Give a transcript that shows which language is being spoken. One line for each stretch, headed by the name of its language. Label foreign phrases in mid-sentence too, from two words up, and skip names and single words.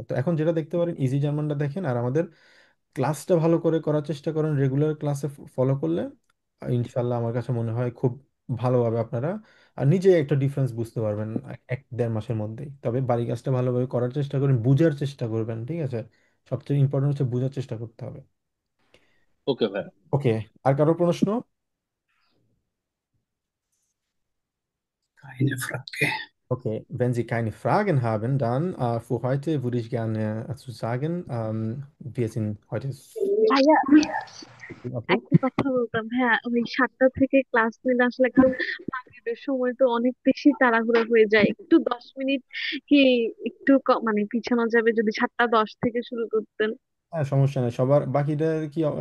Bangla: তো এখন যেটা দেখতে পারেন ইজি জার্মানটা দেখেন, আর আমাদের ক্লাসটা ভালো করে করার চেষ্টা করেন, রেগুলার ক্লাসে ফলো করলে ইনশাল্লাহ আমার কাছে মনে হয় খুব ভালোভাবে আপনারা আর নিজে একটা ডিফারেন্স বুঝতে পারবেন 1-1.5 মাসের মধ্যেই। তবে বাড়ি কাজটা ভালোভাবে করার চেষ্টা করেন, বুঝার চেষ্টা করবেন। ঠিক আছে, সবচেয়ে ইম্পর্টেন্ট হচ্ছে বুঝার চেষ্টা করতে হবে। ওকে ভাই। ওকে, আর কারো প্রশ্ন?
German: Keine Frage. Okay, wenn Sie keine Fragen haben, dann für heute würde ich gerne zu sagen, wir sind heute
Bangla: ভাইয়া আপু। একটা কথা বলতাম, হ্যাঁ ওই 7টা থেকে ক্লাস নিলে আসলে একদম মাগরিবের সময় তো অনেক বেশি তাড়াহুড়ো হয়ে যায়, একটু 10 মিনিট কি একটু মানে পিছানো যাবে যদি 7টা 10 থেকে শুরু করতেন, হ্যাঁ, সমস্যা নেই, সবার বাকিদের কি মতামত?